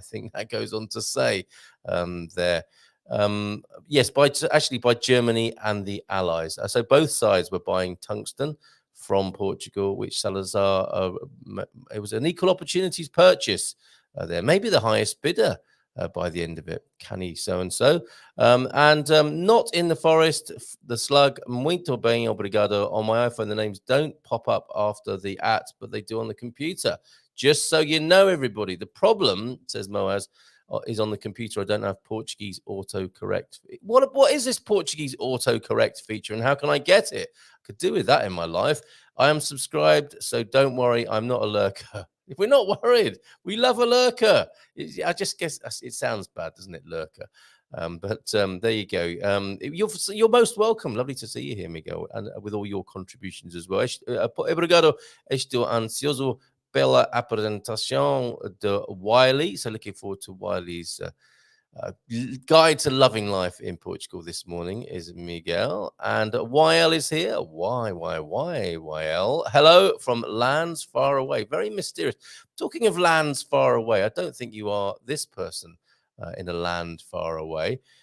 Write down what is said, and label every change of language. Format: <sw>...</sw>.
<en>I think that goes on to say there. Yes, by Germany and the Allies. So both sides were buying tungsten from Portugal, which Salazar, it was an equal opportunities purchase there. Maybe the highest bidder by the end of it. Canny so-and-so. Not in the forest, the slug,</en> <pt>muito bem, obrigado.</pt> <en>On my iPhone, the names don't pop up after the @ but they do on the computer. Just so you know, everybody. The problem, says Moaz, is on the computer. I don't have Portuguese autocorrect. What is this Portuguese autocorrect feature, and how can I get it? I could do with that in my life. I am subscribed, so don't worry. I'm not a lurker. If we're not worried, we love a lurker. I just guess it sounds bad, doesn't it, lurker? But there you go. You're most welcome. Lovely to see you here, Miguel, and with all your contributions as well.</en> <pt>Obrigado. Estou ansioso pela apresentação de Wiley.</pt> <en>So looking forward to Wiley's guide to loving life in Portugal this morning is Miguel. And YL is here. YL. Hello from lands far away. Very mysterious. Talking of lands far away, I don't think you are this person in a land far away.</en>